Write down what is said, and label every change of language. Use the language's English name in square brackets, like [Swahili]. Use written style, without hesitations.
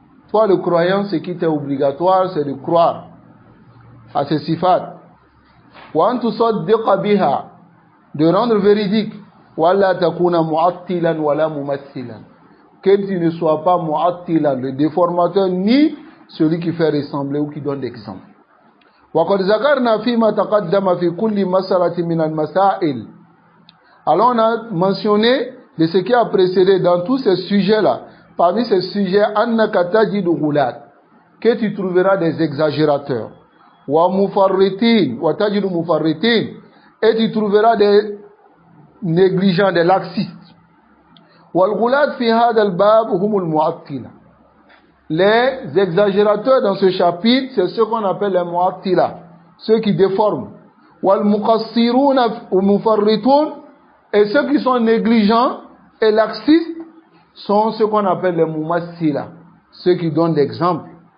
[French] Toi le croyant, ce qui est obligatoire c'est de croire à ces sifat. [Arabic] وأن تصدق بها, [French] de rendre véridique. [Arabic] ولا تكون معطلا ولا ممثلا, [French] que tu ne sois pas mu'attila, le déformateur, ni celui qui fait ressembler ou qui donne l'exemple. [Arabic] وقد ذكرنا فيما تقدم في كل مسألة من المسائل. [French] Alors on a mentionné de ce qui a précédé dans tous ces sujets-là. Parmi ces sujets, [Arabic] أنك تجد غلات, [French] que tu trouveras des exagérateurs. [Arabic] ومفرطين وتجد مفرطين, [French] et tu trouveras des négligents, des laxistes. [Arabic] والغلات في هذا الباب هم المعطلة. [French] Les exagérateurs dans ce chapitre, c'est ceux qu'on appelle les mu'attila, ceux qui déforment. [Arabic] والمقصرون والمفرطون, [French] et ceux qui sont négligents et laxistes sont ceux qu'on appelle les mumassila, ceux qui donnent l'exemple.